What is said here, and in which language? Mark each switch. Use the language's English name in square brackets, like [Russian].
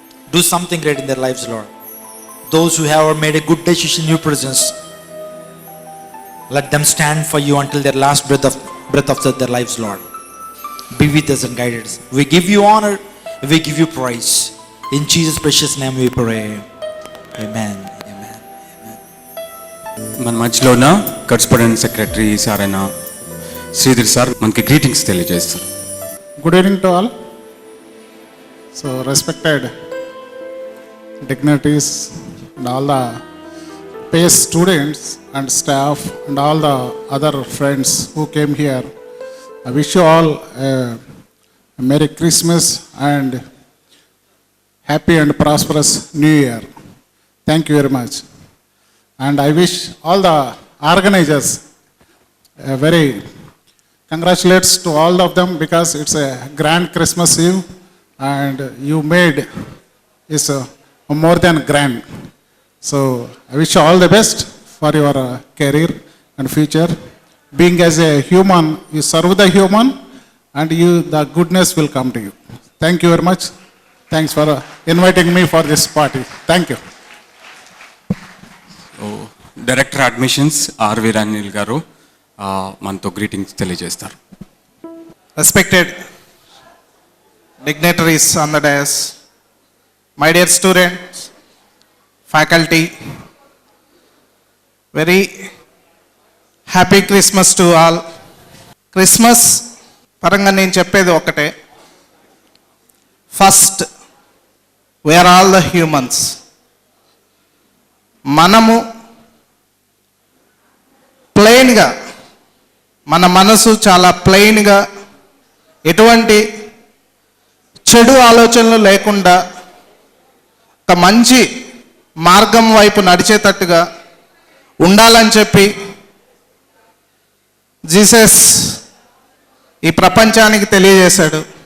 [English] Do something great in their lives, Lord. Those who have made a good decision in your presence, let them stand for you until their last breath of their lives, Lord. Be with us and guide us. We give you honor, we give you praise. In Jesus' precious name we pray. Amen. Amen. [Telugu] మన మధ్యలో ఉన్న correspondent secretary sir అయిన Sridhar sir మనకి greetings తెలియజేస్తారు. [English] Good evening to all. So respected dignitaries and all the PACE students and staff and all the other friends who came here, I wish you all a Merry Christmas and happy and prosperous New Year. Thank you very much. And I wish all the organizers a very congratulates to all of them because it's a grand Christmas Eve and you made is more than grand. So I wish you all the best for your career and future. Being as a human, you serve the human and the goodness will come to you. Thank you very much. Thanks for inviting me for this party. Thank you. [Telugu] Director admissions are వీరానిల్ గారు మనతో greetings తెలియజేస్తారు. [English] Respected dignitaries on the dais, my dear students, faculty, very happy Christmas to all. [Telugu] Christmas పరంగా నేను చెప్పేది ఒకటే. [English] First, we are all the humans. [Telugu] మనము ప్లెయిన్గా, మన మనసు చాలా ప్లెయిన్గా, ఎటువంటి చెడు ఆలోచనలు లేకుండా ఒక మంచి మార్గం వైపు నడిచేటట్టుగా ఉండాలని చెప్పి జీసస్ ఈ ప్రపంచానికి తెలియజేశాడు.